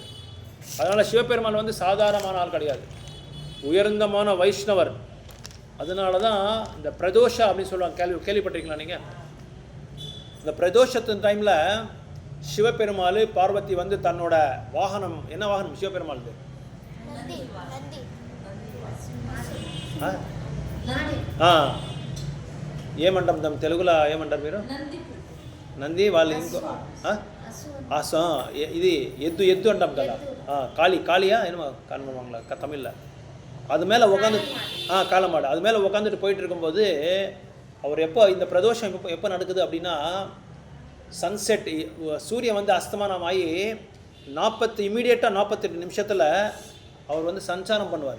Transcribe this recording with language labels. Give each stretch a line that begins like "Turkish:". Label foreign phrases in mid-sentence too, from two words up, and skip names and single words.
Tamil: அதனால சிவபெருமான் வந்து சாதாரணமான ஆள் கிடையாது, உயர்ந்தமான வைஷ்ணவர். அதனால தான் இந்த பிரதோஷா அப்படின்னு சொல்லுவாங்க, கேள்விப்பட்டிருக்கீங்களா நீங்கள்? இந்த பிரதோஷத்தின் டைமில் சிவபெருமாள் பார்வதி வந்து தன்னோட வாகனம், என்ன வாகனம் சிவபெருமாள்?
Telugu: ఏమంటాం దాని తెలుగులో ఏమంటారు మీరు? నంది. వాళ్ళు ఇంకో ఇది ఎద్దు అంటాం కదా,
Tamil: காளியா என்னமா காணுவாங்களா தமிழில். அது மேலே உட்காந்து காலமாடு, அது மேலே உட்காந்துட்டு போயிட்டு இருக்கும்போது அவர் எப்போ இந்த பிரதோஷம் எப்போ நடக்குது அப்படின்னா, சன்செட், சூரியன் வந்து அஸ்தமானம் ஆகி இமீடியட்டாக 48 நிமிஷத்தில் அவர் வந்து சஞ்சாரம் பண்ணுவார்.